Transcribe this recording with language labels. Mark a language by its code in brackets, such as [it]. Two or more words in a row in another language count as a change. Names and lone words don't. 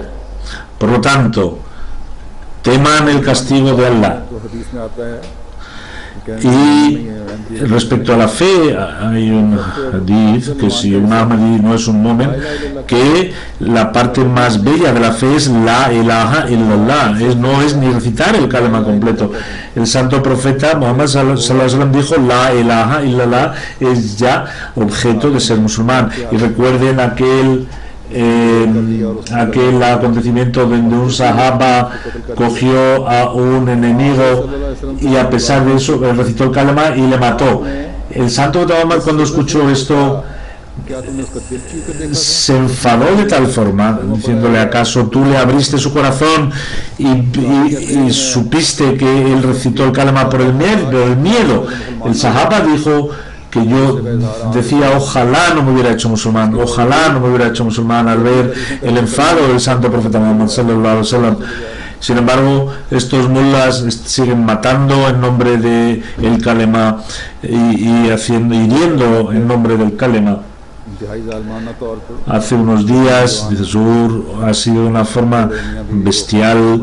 [es] Por lo tanto, teman el castigo de Allah. Y respecto a la fe, hay un hadith que si un Ahmadi no es un mu'min, que la parte más bella de la fe es [ar] لا إله إلا الله, [es] no es ni recitar el kalima completo. El santo profeta Muhammad [ar] صلى الله عليه وسلم [es] dijo: [ar] لا إله إلا الله [es] es ya objeto de ser musulmán. Y recuerden aquel aquel acontecimiento donde un sahaba cogió a un enemigo y a pesar de eso recitó el kalima y le mató. El santo Muhammad, cuando escuchó esto, se enfadó de tal forma, diciéndole: ¿acaso tú le abriste su corazón y supiste que él recitó el kalima por el miedo? El sahaba dijo que yo decía: ojalá no me hubiera hecho musulmán, ojalá no me hubiera hecho musulmán, al ver el enfado del santo profeta Muhammad [ar] صلى الله عليه وسلم. [es] Sin embargo, estos mullas siguen matando en nombre de el kalima y hiriendo en nombre del kalima. Hace unos días, dice Zuhur, ha sido de una forma bestial.